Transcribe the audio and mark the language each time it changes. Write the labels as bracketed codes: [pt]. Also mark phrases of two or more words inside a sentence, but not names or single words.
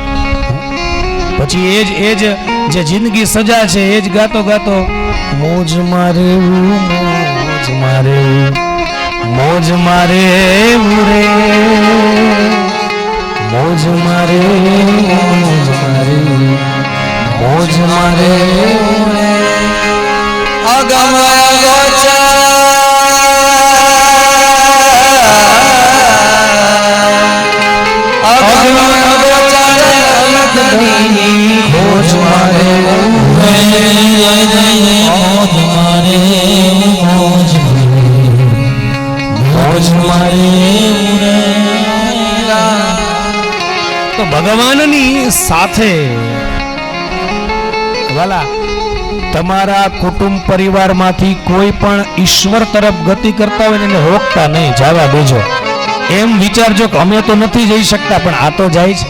[gu] પછી એ જ જે જિંદગી સજા છે એ જ ગાતો ગાતો મોજ મારે મોજ મારે મોજ મારે રે મોજ મારે મોજ મારે મોજ મારે [hi] अगम गोचर अगम गोचर अलगनी खोज मारे खोज मारे खोज मारे [gu] તો ભગવાનની સાથે વાલા તમારા કુટુંબ પરિવારમાંથી કોઈ પણ ઈશ્વર તરફ ગતિ કરતા હોય ને એને રોકતા નહીં, જવા દેજો. એમ વિચારજો કે અમે તો નથી જઈ શકતા પણ આ તો જાય છે.